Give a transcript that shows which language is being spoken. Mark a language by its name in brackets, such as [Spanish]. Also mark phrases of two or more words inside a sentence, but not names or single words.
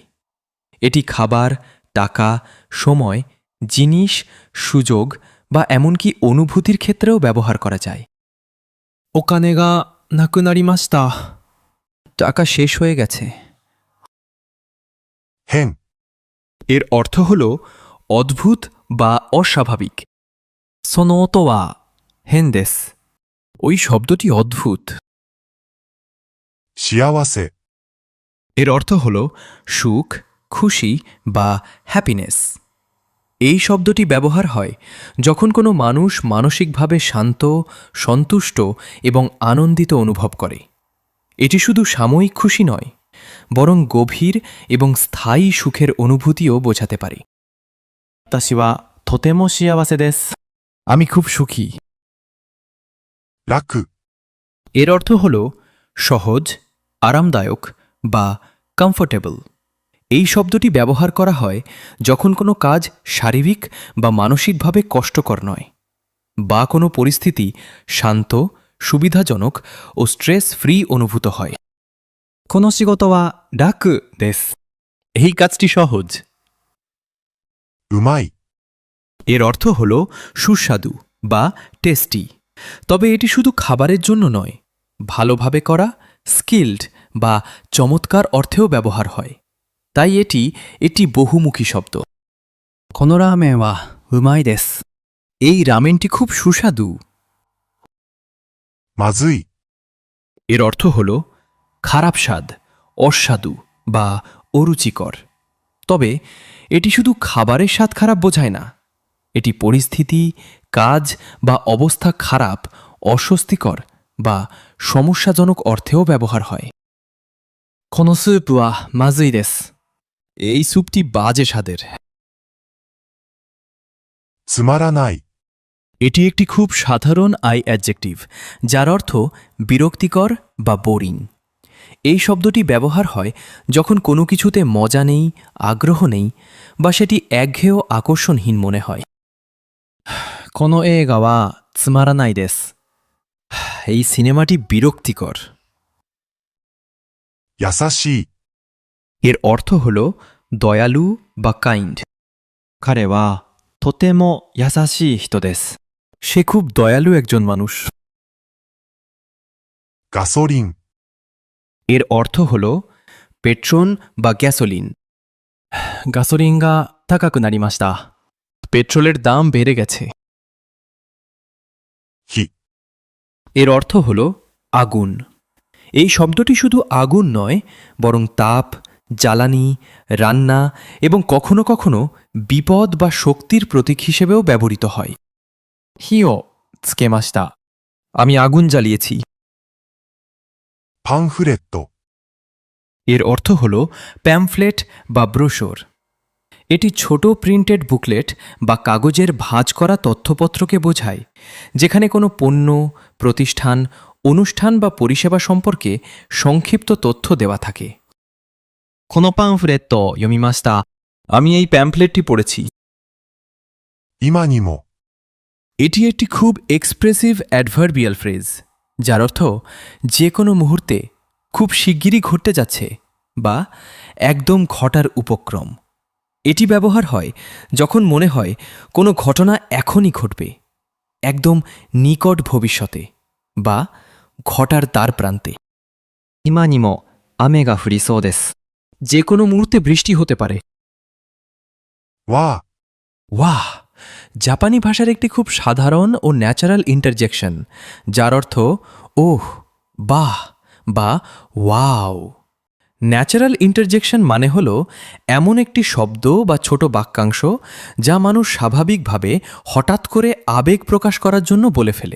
[Bangla] এটি খাবার, টাকা, সময়, জিনিস, সুযোগ বা এমনকি অনুভূতির ক্ষেত্রেও ব্যবহার করা যায়। [Japanese] お金がなくなりました。 [Bangla] টাকা শেষ হয়ে গেছে। [Japanese] 変。 [Bangla] এর অর্থ হল অদ্ভুত বা অস্বাভাবিক। [Japanese] その音は変です。 [Bangla] ওই শব্দটি অদ্ভুত। [Japanese] 幸せ。 [Bangla] এর অর্থ হল সুখ, খুশি বা হ্যাপিনেস। এই শব্দটি ব্যবহার হয় যখন কোনো মানুষ মানসিকভাবে শান্ত, সন্তুষ্ট এবং আনন্দিত অনুভব করে। এটি শুধু সাময়িক খুশি নয়, বরং গভীর এবং স্থায়ী সুখের অনুভূতিও বোঝাতে পারে। [Japanese] 私はとても幸せです。 [Bangla] আমি খুব সুখী। [Japanese] 楽。 [Bangla] এর অর্থ হল সহজ, আরামদায়ক বা কমফোর্টেবল। এই শব্দটি ব্যবহার করা হয় যখন কোনো কাজ শারীরিক বা মানসিকভাবে কষ্টকর নয়। বা কোনো পরিস্থিতি শান্ত সুবিধাজনক ও [English] stress free [Bangla] অনুভূত হয়। [Japanese] この仕事は楽です。 [Bangla] এই কাজটি সহজ। [Japanese] うまい、 [Bangla] এর অর্থ হল সুস্বাদু বা টেস্টি। তবে এটি শুধু খাবারের জন্য নয়, ভালোভাবে করা, স্কিল্ড বা চমৎকার অর্থেও ব্যবহার হয়। তাই এটি একটি বহুমুখী শব্দ। [Japanese] このラーメンはうまいです。 [Bangla] এই রামেনটি খুব সুস্বাদু। [Japanese] まずい、 [Bangla] এর অর্থ হল খারাপ স্বাদ, অস্বাদু বা অরুচিকর। তবে এটি শুধু খাবারের স্বাদ খারাপ বোঝায় না, এটি পরিস্থিতি, কাজ বা অবস্থা খারাপ, অস্বস্তিকর বা সমস্যাজনক অর্থেও ব্যবহার হয়। [Japanese] このスープはまずいです。 [Bangla] এই স্যুপটি বাজে স্বাদের। [Japanese] つまらない、 [Bangla] এটি একটি খুব সাধারণ [English] i adjective, [Bangla] যার অর্থ বিরক্তিকর বা বোরিং। এই শব্দটি ব্যবহার হয় যখন কোনো কিছুতে মজা নেই, আগ্রহ নেই বা সেটি একঘেয় আকর্ষণহীন মনে হয়। [Japanese] この映画はつまらないです。 [Bangla] এই সিনেমাটি বিরক্তিকর। [Japanese] 優しい、 [Bangla] এর অর্থ হল দয়ালু বা কাইন্ড। [Japanese] 彼はとても優しい人です。 [Bangla] সে খুব দয়ালু একজন মানুষ। [Japanese] ガソリン、 [Bangla] এর অর্থ হল পেট্রোল বা গ্যাসোলিন। [Japanese] ガソリンが高くなりました。 [Bangla] পেট্রোলের দাম বেড়ে গেছে। [Japanese] 火、 [Bangla] এর অর্থ হল আগুন। এই শব্দটি শুধু আগুন নয়, বরং তাপ, জ্বালানি, রান্না এবং কখনো কখনো বিপদ বা শক্তির প্রতীক হিসেবেও ব্যবহৃত হয়। [Japanese] 火をつけました。 [Bangla] আমি আগুন জ্বালিয়েছি। [Japanese] パンフレット、 [Bangla] এর অর্থ হল প্যামফ্লেট বা ব্রোশোর। এটি ছোট [English] printed booklet [Bangla] বা কাগজের ভাঁজ করা তথ্যপত্রকে বোঝায়, যেখানে কোনো পণ্য, প্রতিষ্ঠান, অনুষ্ঠান বা পরিষেবা সম্পর্কে সংক্ষিপ্ত তথ্য দেওয়া থাকে। [Japanese] このパンフレットを読みました。 [Bangla] আমি এই প্যামফ্লেটটি পড়েছি। [Japanese] 今にも、 [Bangla] এটি একটি খুব [English] expressive adverbial phrase, [Bangla] যার অর্থ যে কোনো মুহূর্তে, খুব শিগগিরই ঘটতে যাচ্ছে বা একদম ঘটার উপক্রম। এটি ব্যবহার হয় যখন মনে হয় কোনো ঘটনা এখনই ঘটবে, একদম নিকট ভবিষ্যতে বা ঘটার দ্বার প্রান্তে। [Japanese] 今にも雨が降りそうです。 [Bangla] যে কোনো মুহূর্তে বৃষ্টি হতে পারে। [Japanese] わあ、 [Bangla] ওয়াহ জাপানি ভাষার একটি খুব সাধারণ ও [English] natural interjection, [Bangla] যার অর্থ ওহ, বাহ বা ওয়াও। [English] natural interjection [Bangla] মানে হল এমন একটি শব্দ বা ছোট বাক্যাংশ যা মানুষ স্বাভাবিকভাবে হঠাৎ করে আবেগ প্রকাশ করার জন্য বলে ফেলে।